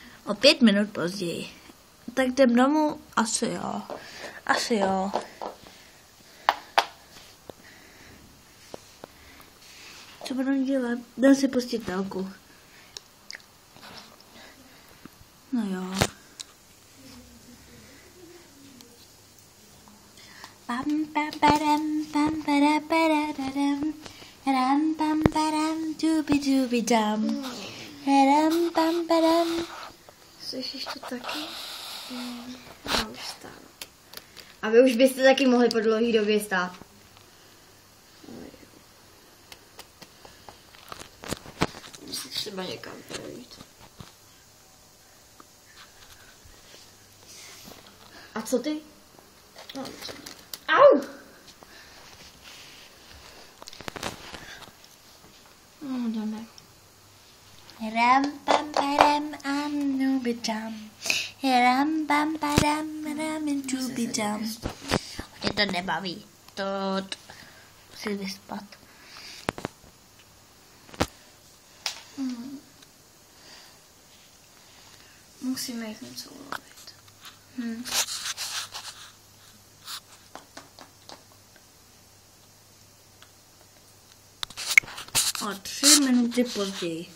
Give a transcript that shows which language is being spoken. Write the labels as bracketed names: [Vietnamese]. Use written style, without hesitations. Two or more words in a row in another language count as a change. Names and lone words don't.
[Czech] O 5 minut později. Tak jdem domů? Asi jo. Asi jo. Co budu dělat? Dám si pustit telku. No jo. Pam pam padam pam pada pada dadam. Ram pam padam dubi dubi dam. Ram pam padam. Slyšíš to taky? Já už stánu. A vy už byste taky mohli po dlouhé době stát. Musím třeba někam projít. A co ty? No, au! No, jdeme. Ram pam padam am dubi dam. Ram pam padam ram dubi dam. Mě to nebaví. To musím vyspat. Musíme jít něco ulovit. O 3 minuty později.